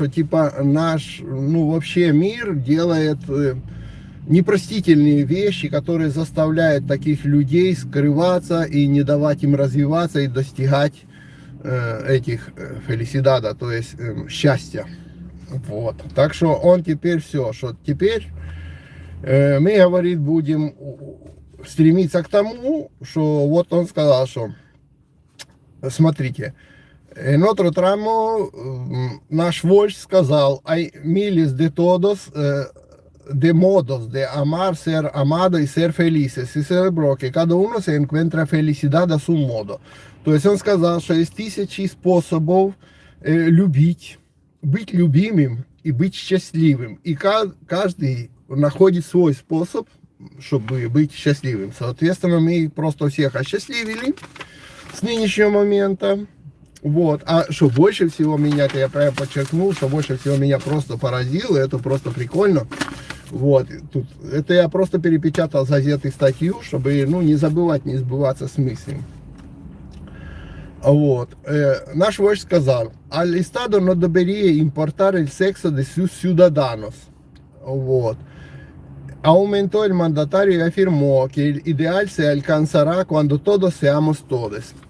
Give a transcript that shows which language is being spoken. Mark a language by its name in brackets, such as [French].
[Russian] Что типа наш, ну вообще мир делает непростительные вещи, которые заставляют таких людей скрываться и не давать им развиваться и достигать этих фелисидада, то есть счастья. Вот. Так что он теперь все, что теперь мы, говорит, будем стремиться к тому, что вот он сказал, что смотрите, [Spanish] en otro tramo [Russian] наш вождь сказал, [Spanish] hay miles de todos, de modos de amar, ser amado y ser felices, y celebró que cada uno se encuentra felicidad a su modo. [Russian] То есть он сказал, что есть тысячи способов любить, быть любимым и быть счастливым. И каждый находит свой способ, чтобы быть счастливым. Соответственно, мы просто всех осчастливили с нынешнего момента. Вот. А что больше всего меня, это я прямо подчеркнул, что больше всего меня просто поразило, это просто прикольно. Вот. Тут, это я просто перепечатал с газеты статью, чтобы ну, не забывать, не сбываться с мыслями. Вот. Наш вождь сказал, [Spanish] al Estado no debería importar el sexo de sus ciudadanos. [Russian] Вот. [Spanish] Aumentó el mandatario y afirmó que el ideal se alcanzará cuando todos seamos todos.